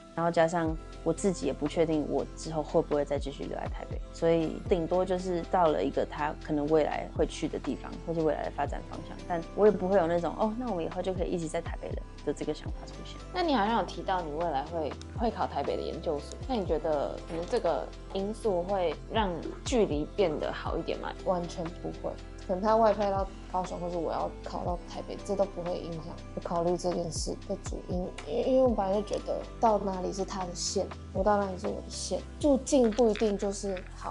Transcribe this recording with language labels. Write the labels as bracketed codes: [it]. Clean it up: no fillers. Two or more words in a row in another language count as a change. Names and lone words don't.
[zh] 然後加上我自己也不確定我之後會不會再繼續留在台北，所以頂多就是到了一個他可能未來會去的地方，或是未來的發展方向。但我也不會有那種哦，那我們以後就可以一直在台北了的這個想法出現。那你好像有提到你未来會考台北的研究所，那你覺得可能這個因素会让距離變得好一點嗎？完全不會，可能他外派到高雄，或者我要考到台北，這都不會影響我考慮這件事的主因。因為我本來就覺得到哪裡是他的線，我到哪裡是我的線，住近不一定就是好。